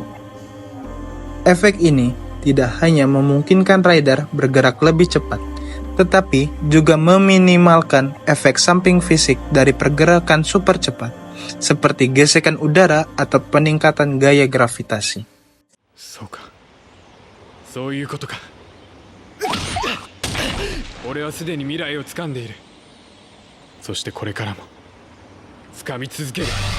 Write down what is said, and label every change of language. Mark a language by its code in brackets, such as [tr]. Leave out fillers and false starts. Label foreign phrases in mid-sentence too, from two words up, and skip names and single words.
[id] Efek ini tidak hanya memungkinkan rider bergerak lebih cepat, tetapi juga meminimalkan efek samping fisik dari pergerakan super cepat, seperti gesekan udara atau peningkatan gaya gravitasi. [ja] そうか、そういうことか。俺はすでに未来を掴んでいる。そしてこれからも掴み続ける。